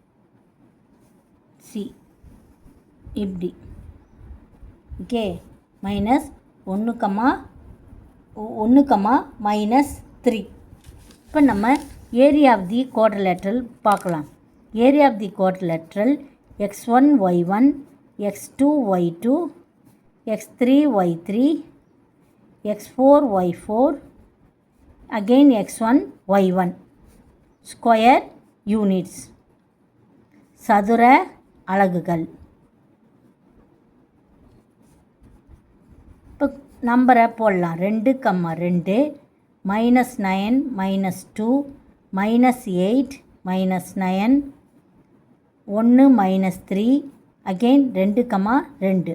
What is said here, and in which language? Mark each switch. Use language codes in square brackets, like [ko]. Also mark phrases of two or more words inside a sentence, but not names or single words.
[ta] சி இப்படி. ஓகே, -1, -3. இப்போ நம்ம [en] area of the quadrilateral [ta] பார்க்கலாம். [en] area of the quadrilateral x1 y1 x2 y2 x3 y3 x4 y4 again x1 y1 square units [ta] சதுர அலகுகள். இப்போ நம்பரை போடலாம். 2, 2 -9 -2 -8 -9 1 -3 again 2, 2.